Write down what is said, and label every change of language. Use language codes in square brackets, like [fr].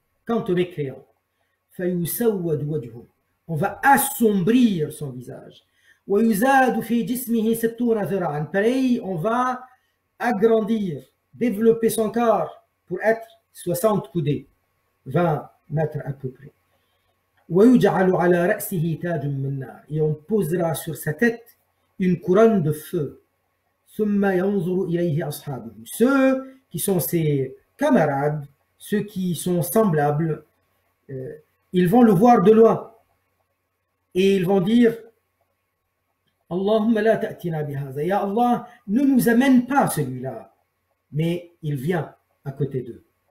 [fr] Quant au mécréant, [ar] فيسود وجهه. [fr] On va assombrir son visage. [ar] ويزاد في جسمه 60 ذراعا. [fr] Pareil, on va agrandir, développer son corps pour être 60 coudées, 20 mètres à peu près. [ar] ويجعل على رأسه تاج من نار. [fr] Et on posera sur sa tête une couronne de feu. [ar] ثم ينظر إليه أصحابه. [fr] Ceux qui sont ses camarades, ceux qui sont semblables, ils vont le voir de loin et ils vont dire [ar] Allahumma la ta'tina bihaza, [fr] ya Allah, ne nous amène pas celui-là, mais il vient à côté d'eux.